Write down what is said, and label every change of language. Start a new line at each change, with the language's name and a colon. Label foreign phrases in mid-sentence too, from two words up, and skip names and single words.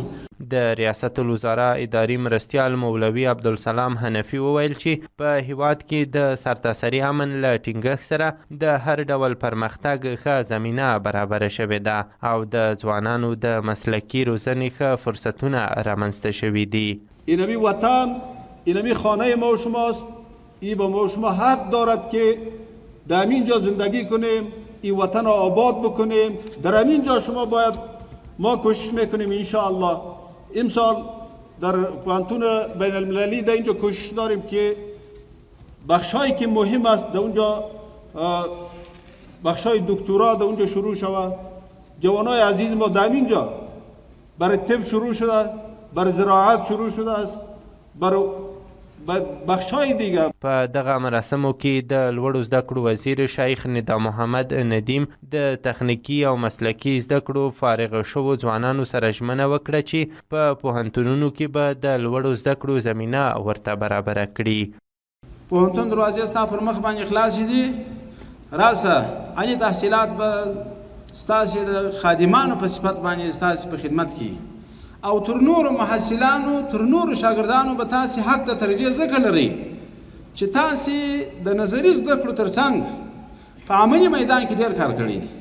Pashto: د ریاست الوزرا اداري مرستیال مولوي عبدالسلام حنفي وویل چې په هیواد کې د سرتاسري امن له ټینګښت سره د هر ډول پرمختګ ښه زمینه برابره شوې ده او د ځوانانو د مسلکي روزنې ښه فرصتونه رامنځته شوي دي.
Persian: اینمی وطن، اینمی خانه ما و شماست. ای با ما و شما حق دارد که در همینجا زندگی کنیم، این وطن را آباد بکنیم. در همینجا شما باید ما کوشش میکنیم انشاءالله. امسال در پوهنتون بین المللی در اینجا کوشش داریم که بخشایی که مهم است در اونجا بخشای دکترا در اونجا شروع شود. جوانای عزیز ما در اینجا برای طب شروع شده است، برای زراعت شروع شده است، برای بخشای دیگه.
Pashto: په دغه مراسمو کې د لوړو زده کړو وزیر شیخ ندا محمد ندیم د تخنیکي او مسلکي زده کړو فارغ شوو ځوانانو سره ژمنه وکړه چې په پوهنتونونو کې به د لوړو زده کړو زمینه ورته برابره کړي. پوهنتون دروازې ستا پر مخ باندې خلاصې دي، راسه عالي تحصیلات به ستاسې د خادمانو په صفت باندې ستاسې په خدمت کې او تر نورو محصلانو تر نورو شاګردانو به تاسې حق د ترجیح ځکه لرئ چې تاسې د نظري زده کړو تر څنګ په عملي میدان کې ډېر کار کړی دی.